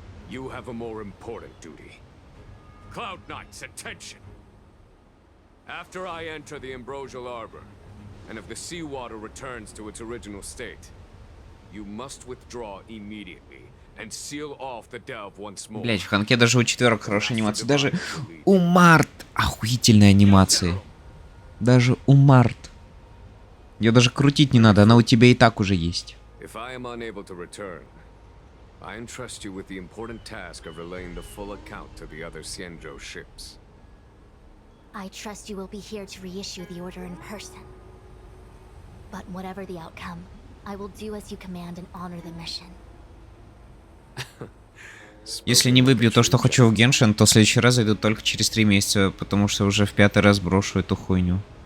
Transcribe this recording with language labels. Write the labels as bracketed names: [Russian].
[English] You have a more important duty. Cloud Knights, attention! After I enter the Ambrosial Arbor, and if the seawater returns to its original state, you must withdraw immediately and seal off the delve once more. [Russian] Блять, в Ханке даже у четверок хорошая анимация. Даже у Март охуительные анимации. Даже у Март. Ее даже крутить не надо, она у тебя и так уже есть. [English] If I am unable to return, I entrust you with the important task of relaying the full account to the other Xianzhou ships. I trust you will be here to reissue the order in person. But whatever the outcome, I will do as you command and honor the mission. [Russian] Если не выбью то, что хочу в Геншин, то в следующий раз зайду только через 3 месяца, потому что уже в 5-й раз брошу эту хуйню.